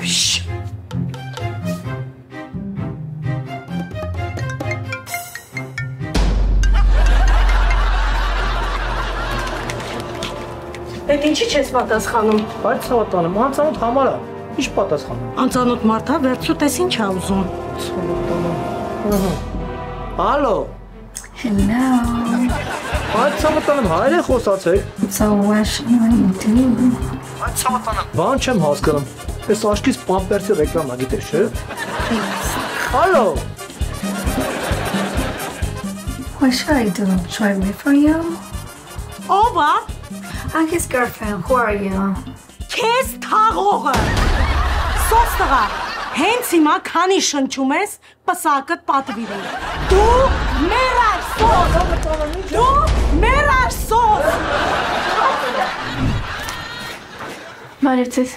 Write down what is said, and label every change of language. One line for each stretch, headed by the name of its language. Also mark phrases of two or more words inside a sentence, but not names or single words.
Armenian: Այդ ինչի չես պատասխանում։ Այդ ցավը տանեմ, անծանոթ համար է։ Ինչ պատասխանում։ Անծանոթ մարդ է, վերցու տես ինչ ա ուզում։ Ալո։
English: Hello.
Armenian: Այդ ցավը տանեմ, հայեր է խոսացեք։
English: So what should I do?
Armenian: Այդ ցավը տանեմ, բան չեմ հասկանում։ Այս աշկից պամպերսի ռեկլամա գիտես, չէ։ Հալո։
English: What should I do? Should I wait for you?
Armenian: Ո՞վ է։
English: I'm his girlfriend. Who are you?
Armenian: Քեզ թաղողը։ Սոս տղա, հենց հիմա քանի շնչում ես, պսակըտ պատվիրել։ Դու մեռար սոս։ Դու մեռար սոս։ Բարև ձեզ։